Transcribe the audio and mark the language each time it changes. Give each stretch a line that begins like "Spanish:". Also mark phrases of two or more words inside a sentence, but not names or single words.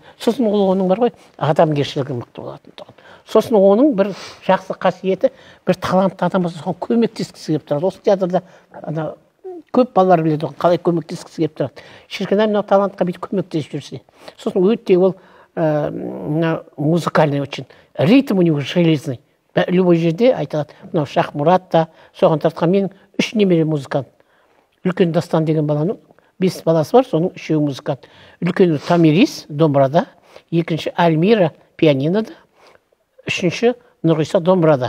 Kazakh: Сосын оның бар ғой, адамгершілігі мықты болатын. Сосын оның бір жақсы қасиеті, бір талантты адам болса, соған көмектескісі келіп тұрады. Осы театрда көп балалар біледі, қалай көмектескісі келіп тұрады. Шіркін, мынау талантқа бүйтіп көмектесіп жүрсе. Сосын өте ол
Russian: музыкальный очень. Ритм у него железный. Любой
Kazakh: жерде айтылады. Мынау Шахмұрат та, соған тартқан менің 3 немере музыкант. Үлкен Дастан деген баланың 5 баласы бар, соның 3-еуі музыкант. Үлкені Тамирис, домбырада, екінші Альмира, пианинода, үшінші Нұрғиса, домбырада.